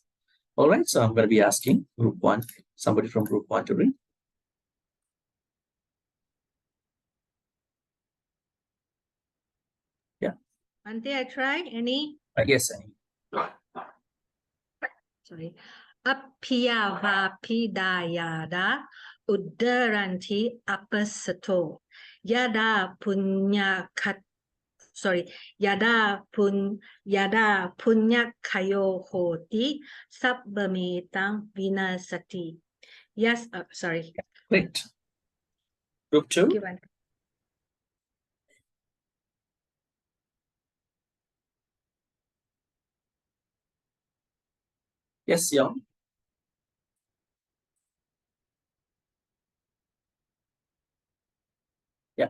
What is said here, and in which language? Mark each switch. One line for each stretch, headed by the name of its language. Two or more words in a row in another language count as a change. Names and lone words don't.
English: All right, so I'm going to be asking group 1, somebody from group 1 to read. Yeah. Bhante, I try. Any? Yes, Annie. Sorry.
Pali: Apiyavapidayada uddaranti apasato yada punyakayo hoti sabbametang vinasati.
English: Yes, sorry. Great. Group 2. Thank you, Bhante. Yes, Young. Yeah.